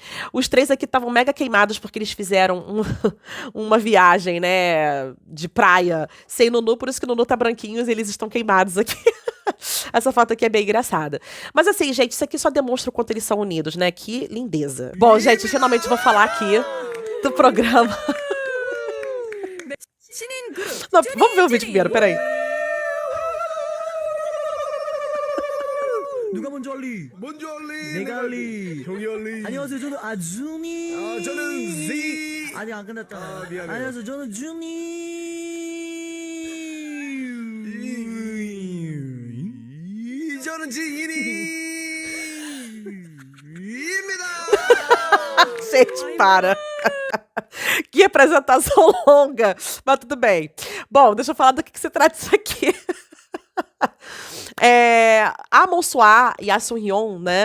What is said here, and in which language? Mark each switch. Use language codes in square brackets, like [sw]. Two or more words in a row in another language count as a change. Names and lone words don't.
[pt] Os 3 aqui estavam mega queimados porque eles fizeram uma viagem, né, de praia sem Nunu, por isso que o Nunu tá branquinho e eles estão queimados aqui. Essa foto aqui é bem engraçada. Mas assim, gente, isso aqui só demonstra o quanto eles são unidos, né? Que lindeza. Bom, gente, finalmente vou falar aqui do programa. Não, vamos ver o vídeo primeiro, peraí. [ko] 누가 먼저 할리? 먼저 할리. 내가 할리. 형이 할리. 안녕하세요. 저는 아준이. 저는 Z. 아직 안 끝났다. 미안해요. 안녕하세요. 저는 저는 지인이입니다. [pt] Gente, para. Que apresentação longa. Mas tudo bem. Bom, deixa eu falar do que se trata isso aqui. A Monsoa e a Sunhyun, né?